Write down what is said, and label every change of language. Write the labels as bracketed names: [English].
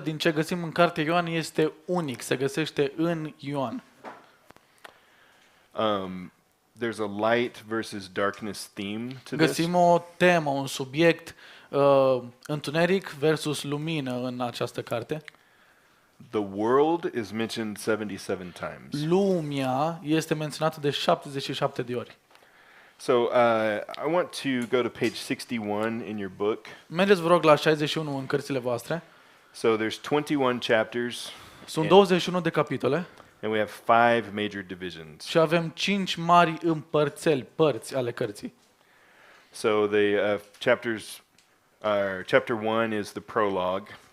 [Romanian] 92% din ce găsim în cartea Ioan este unic, se găsește în Ioan. [English] There's a light versus darkness theme to this. [Romanian] Găsim o temă, un subiect, întuneric versus lumină în această carte. [English] The world is mentioned 77 times. [Romanian] Lumea este menționată de 77 de ori. [English] So I want to go to page 61 in your book. [Romanian] Mergeți, vă rog, la 61 în cărțile voastre. [English] So there's 21 chapters. [Romanian] Sunt 21 de capitole [English] And we have 5 major divisions. [Romanian] și avem 5 mari părți ale cărții. [English] So the chapters Chapter 1 is the prologue.